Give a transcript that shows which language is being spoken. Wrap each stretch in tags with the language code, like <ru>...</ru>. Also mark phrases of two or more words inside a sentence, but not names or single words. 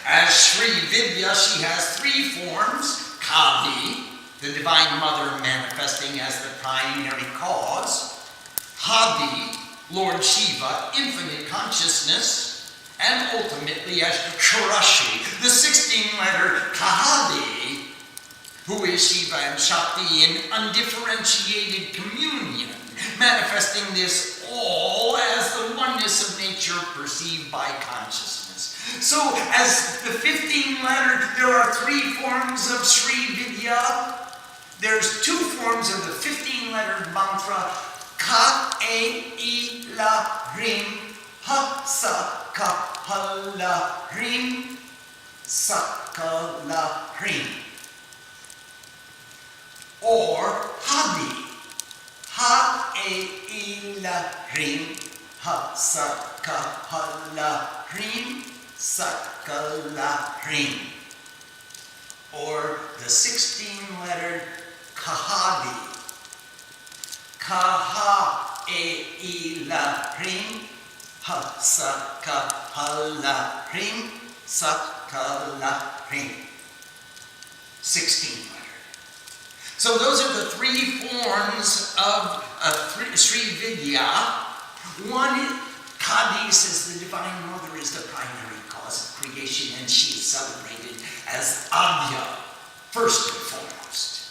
<en>As Sri Vidya, she has 3 forms: Kali, the Divine Mother manifesting as the primary cause; Hadi, Lord Shiva, infinite consciousness; and ultimately as Sharashi, the 16-letter Kahadi, who is Shiva and Shakti in undifferentiated communion, manifesting this all as the oneness of nature perceived by consciousness. So, as the 15-letter, there are 3 forms of Sri Vidya. There's 2 forms of the 15-lettered mantra:</en> <sa>Ka E I La Rim Ha Sa Ka Ha La Rim Sa Ka La Rim, or Hadi. Ha E I La Rim Ha Sa Ka Ha La Rim Sa Ka La Rim,</sa> <en>or the 16-lettered Kahadi.</en> <sa>Ka E I La Rim Ha Sa Ka Ha La Rim Sa Ka La Rim.</sa> <en>16 letters. So those are the 3 forms of Sri Vidya. One, Kali says the Divine Mother is the primary cause of creation, and she is celebrated as Adya, first and foremost.</en>